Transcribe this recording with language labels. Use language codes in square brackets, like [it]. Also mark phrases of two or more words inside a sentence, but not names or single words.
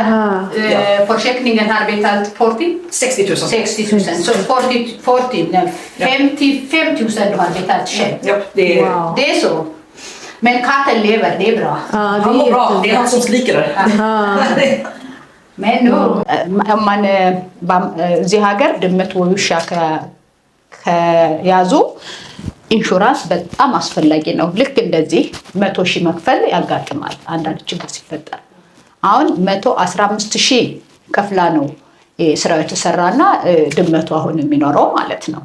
[sv] Försäkringen har betalat 60 000. Så 55 000 du har betalat själv. Ja, det är... wow Det är så. Men katten lever, det är bra. Han mår bra, det är han som skriker det. Men nu, om man [am] እዚህ ሀገር ድመት ወይ ውሻ ከያዙ ኢንሹራንስ በጣም አስፈላጊ ነው። ልክ እንደዚህ 100,000 መክፈል ያጋጥማል አንዳንድ ችግር ሲፈጠር። አሁን 115,000 ከፍላ ነው ስራው የተሰራና ድመቱ አሁን የሚኖረው ማለት ነው።